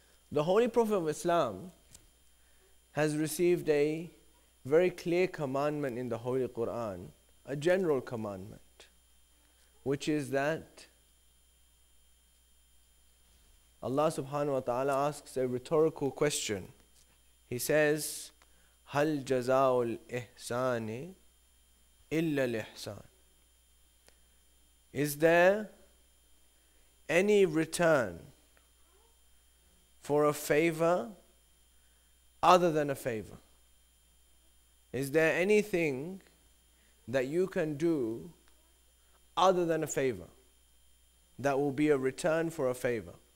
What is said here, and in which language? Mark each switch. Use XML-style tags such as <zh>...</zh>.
<en>The Holy Prophet of Islam has received a very clear commandment in the Holy Quran, a general commandment, which is that Allah subhanahu wa ta'ala asks a rhetorical question. He says,</en> <ar>هَلْ جَزَاءُ الْإِحْسَانِ إِلَّا الْإِحْسَانِ.</ar> <en>Is there any return for a favor other than a favor? Is there anything that you can do other than a favor that will be a return for a favor?</en>